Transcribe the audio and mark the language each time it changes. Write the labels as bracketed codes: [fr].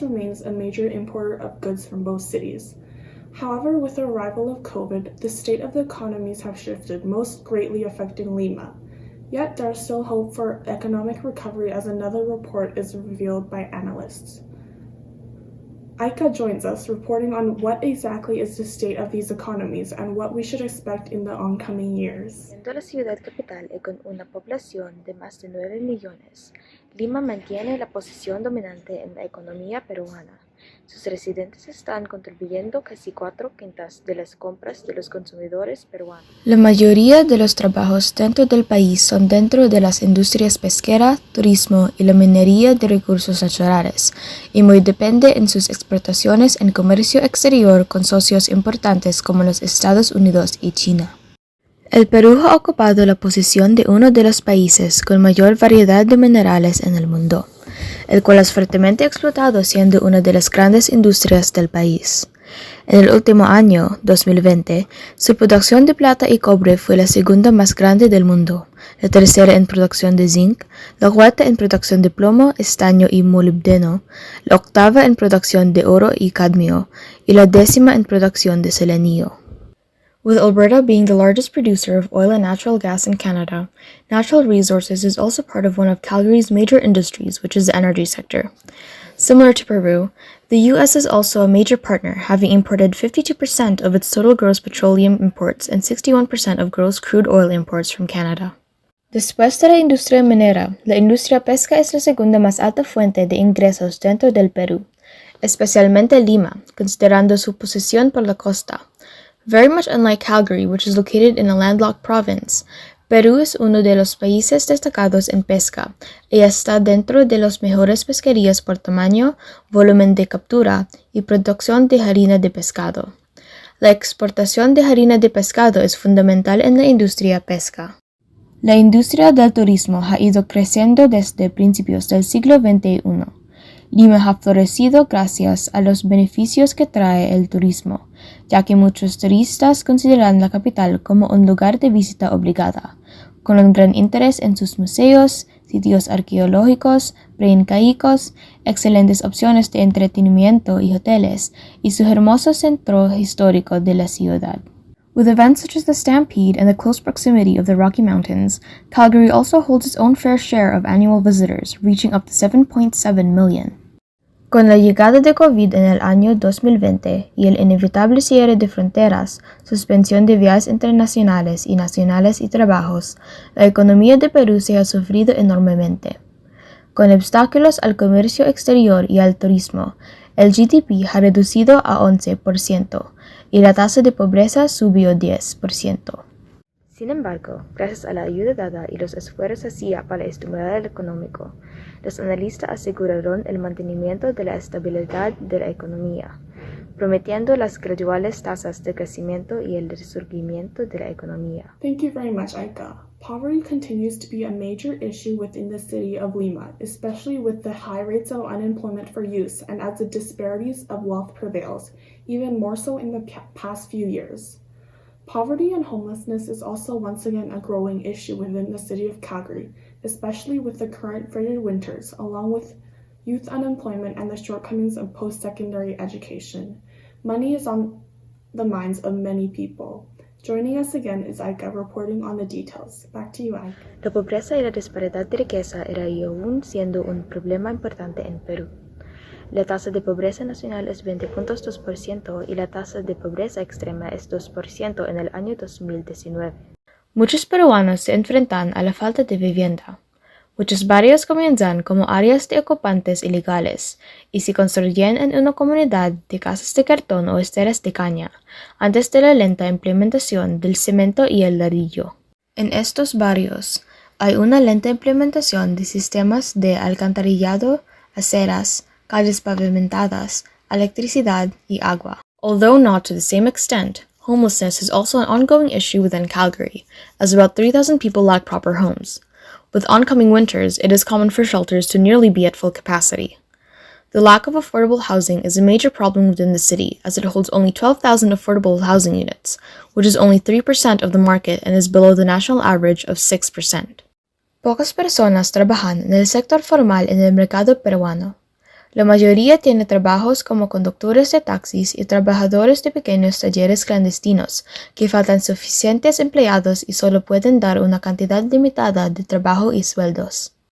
[en] remains a major importer of goods from both cities. However, with the arrival of COVID, the state of the economies have shifted, most greatly affecting Lima. Yet there is still hope for economic recovery, as another report is revealed by analysts. Aika joins us, reporting on what exactly is the state of these economies and what we should expect in the oncoming years. [es] Siendo la ciudad capital y con una población de más de 9 millones, Lima mantiene la posición dominante en la economía peruana. Sus residentes están contribuyendo casi 4/5 de las compras de los consumidores peruanos. La mayoría de los trabajos dentro del país son dentro de las industrias pesquera, turismo y la minería de recursos naturales, y muy depende en sus exportaciones en comercio exterior con socios importantes como los Estados Unidos y China. El Perú ha ocupado la posición de uno de los países con mayor variedad de minerales en el mundo, el cual es fuertemente explotado siendo una de las grandes industrias del país. En el último año, 2020, su producción de plata y cobre fue la segunda más grande del mundo, la tercera en producción de zinc, la cuarta en producción de plomo, estaño y molibdeno, la octava en producción de oro y cadmio, y la 10ª en producción de selenio. [en] With Alberta being the largest producer of oil and natural gas in Canada, natural resources is also part of one of Calgary's major industries, which is the energy sector. Similar to Peru, the U.S. is also a major partner, having imported 52% of its total gross petroleum imports and 61% of gross crude oil imports from Canada. [es] Después de la industria minera, la industria pesca es la segunda más alta fuente de ingresos dentro del Perú, especialmente Lima, considerando su posición por la costa. [en] Very much unlike Calgary, which is located in a landlocked province, [es] Perú es uno de los países destacados en pesca y está dentro de las mejores pesquerías por tamaño, volumen de captura y producción de harina de pescado. La exportación de harina de pescado es fundamental en la industria pesca. La industria del turismo ha ido creciendo desde principios del siglo XXI. Lima ha florecido gracias a los beneficios que trae el turismo, ya que muchos turistas consideran la capital como un lugar de visita obligada, con un gran interés en sus museos, sitios arqueológicos, preincaicos, excelentes opciones de entretenimiento y hoteles, y su hermoso centro histórico de la ciudad. [en] With events such as the Stampede and the close proximity of the Rocky Mountains, Calgary also holds its own fair share of annual visitors, reaching up to 7.7 million. [es] Con la llegada de COVID en el año 2020 y el inevitable cierre de fronteras, suspensión de viajes internacionales y nacionales y trabajos, la economía de Perú se ha sufrido enormemente. Con obstáculos al comercio exterior y al turismo, el GDP ha reducido a 11% y la tasa de pobreza subió 10%. Sin embargo, gracias a la ayuda dada y los esfuerzos hacía para estimular el económico, los analistas aseguraron el mantenimiento de la estabilidad de la economía, prometiendo las graduales tasas de crecimiento y el resurgimiento de la economía. [en] Thank you very much, Aika. Poverty continues to be a major issue within the city of Lima, especially with the high rates of unemployment for youth and as the disparities of wealth prevails, even more so in the past few years. Poverty and homelessness is also once again a growing issue within the city of Calgary, especially with the current frigid winters, along with youth unemployment and the shortcomings of post-secondary education. Money is on the minds of many people. Joining us again is Aika reporting on the details. Back to you, Aika. [es] La pobreza y la disparidad de riqueza era y aún siendo un problema importante en Perú. La tasa de pobreza nacional es 20.2% y la tasa de pobreza extrema es 2% en el año 2019. Muchos peruanos se enfrentan a la falta de vivienda. Muchos barrios comienzan como áreas de ocupantes ilegales y se construyen en una comunidad de casas de cartón o esteras de caña, antes de la lenta implementación del cemento y el ladrillo. En estos barrios hay una lenta implementación de sistemas de alcantarillado, aceras, calles pavimentadas, electricidad y agua. [en] Although not to the same extent, homelessness is also an ongoing issue within Calgary, as about 3,000 people lack proper homes. With oncoming winters, it is common for shelters to nearly be at full capacity. The lack of affordable housing is a major problem within the city, as it holds only 12,000 affordable housing units, which is only 3% of the market and is below the national average of 6%. [es] Pocas personas trabajan en el sector formal en el mercado peruano. La mayoría tiene trabajos como conductores de taxis y trabajadores de pequeños talleres clandestinos, que faltan suficientes empleados y solo pueden dar una cantidad limitada de trabajo y sueldos.